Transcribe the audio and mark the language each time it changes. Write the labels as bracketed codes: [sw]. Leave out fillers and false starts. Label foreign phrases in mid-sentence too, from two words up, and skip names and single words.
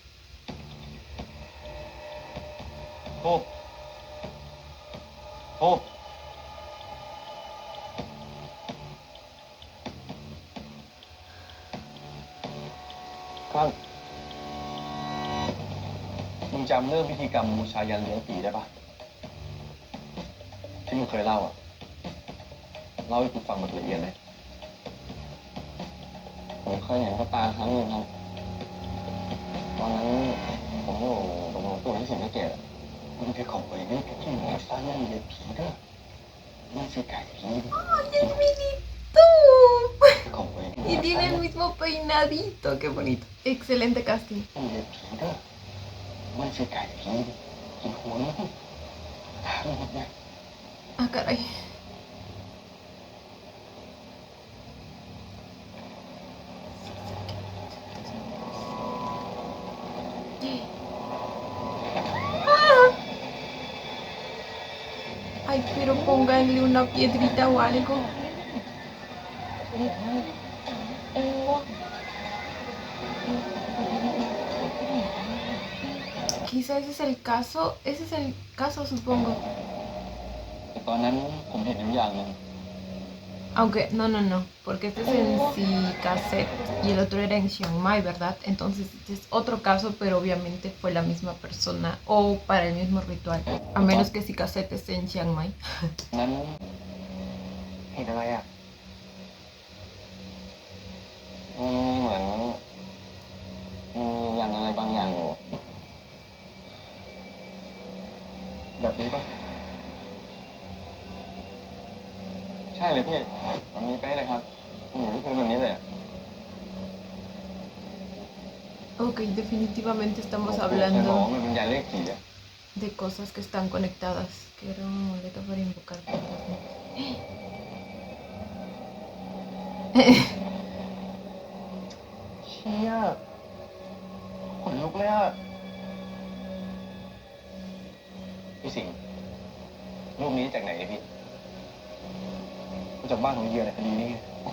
[th] โอ้โอ้ครับมึงจำเรื่องพิธีกรรมบูชายันเลี้ยงผีได้ปะที่มึงเคยเล่าอ่ะ เล่าให้กูฟังแบบละเอียดเลย ผมเคยเห็นเขาตาครั้งหนึ่งครับ ตอนนั้นผมอยู่กับหลวงปู่ที่ศรีสะเกษอะ มึงไปขอไปนี่ที่หมอฟ้านั่นเลี้ยงผีเด้อมันสิไก่ผี [es] ¡Ay, el minito! [th] ขอไป [es] Y tiene el mismo peinadito, qué bonito. Excelente casting. [th] มันเลี้ยงผีเด้อมันสิไก่ผีกินหัวมันถามหมดเนี่ย [es] Ah, caray. ¡Ah! Ay, pero pónganle una piedrita o algo. Quizá ese es el caso, supongo. [th] แต่ตอนนั้นผมเห็นอยู่อย่างหนึ่ง [es] Aunque, no, porque este es en sí cassette y el otro era en Chiang Mai, ¿verdad? Entonces este es otro caso, pero obviamente fue la misma persona o para el mismo ritual. A menos que si cassette esté en Chiang Mai. [th] นั้นเห็นอะไรอ่ะ เหมือนมียันอะไรบางอย่างอยู่ แบบนี้ปะ ใช่เลยพี่แบบนี้เป๊ะเลยครับอยู่ที่พื้นแบบนี้เลย [es] Ok, definitivamente [th] ผม [es] estamos [th] เคยบอก [es] hablando [th] ว่ามันเป็นยันเลขกี่อะ [es] de cosas que están conectadas. Que era un amuleto para invocar fantasmas. [th] เชี่ยขนลุกเลยอ่ะ พี่สิงห์รูปนี้จากไหนเนี่ยพี่ มาจากบ้านของเหยื่อในคดีนี้ไง